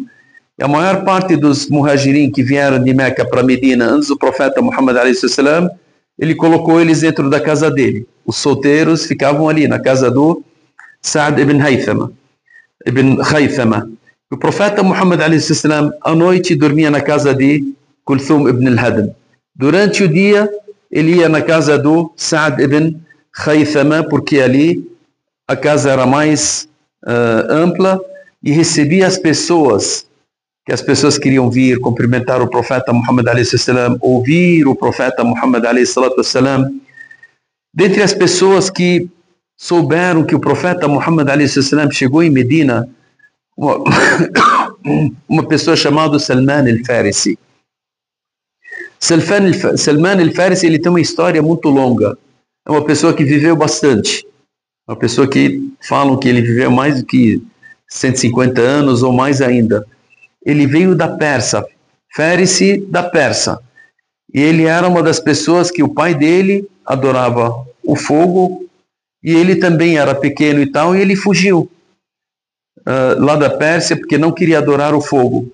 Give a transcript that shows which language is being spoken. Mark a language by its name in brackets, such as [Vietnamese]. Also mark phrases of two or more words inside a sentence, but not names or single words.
[Portuguese] E a maior parte dos muhajirin que vieram de Meca para Medina antes do profeta Muhammad a.s., ele colocou eles dentro da casa dele. Os solteiros ficavam ali na casa do Sa'd ibn Khaythama. O profeta Muhammad a.s. à noite dormia na casa de Kulthum ibn al-Hadam. Durante o dia ele ia na casa do Sa'd ibn Khaythama, porque ali a casa era mais ampla e recebia as pessoas, que as pessoas queriam vir cumprimentar o profeta Muhammad a.s., ouvir o profeta Muhammad a.s. Dentre as pessoas que souberam que o profeta Muhammad a.s. chegou em Medina, uma pessoa chamada Salman al-Farisi. Salman al-Farisi, ele tem uma história muito longa. É uma pessoa que viveu bastante. Uma pessoa que falam que ele viveu mais do que 150 anos ou mais ainda. Ele veio da Pérsia, Farisi da Pérsia. E ele era uma das pessoas que o pai dele adorava o fogo, e ele também era pequeno e tal, e ele fugiu lá da Pérsia porque não queria adorar o fogo.